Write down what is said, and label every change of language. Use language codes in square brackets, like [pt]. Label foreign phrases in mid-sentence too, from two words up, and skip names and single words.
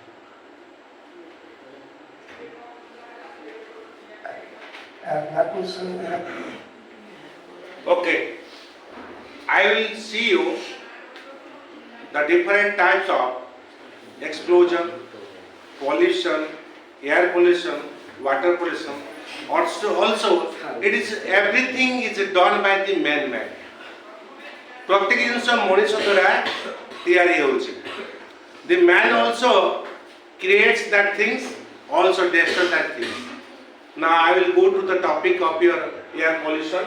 [en] Okay, I will see you the different types of explosion, pollution, air pollution, water pollution. Also, it is everything is done by the man-made. [or] ପ୍ରତ୍ୟେକ ଜିନିଷ ମନୁଷ୍ୟ ଦ୍ୱାରା ତିଆରି ହେଉଛି. [en] The man also creates that things, also destroys that things. Now I will go to the topic of your air pollution.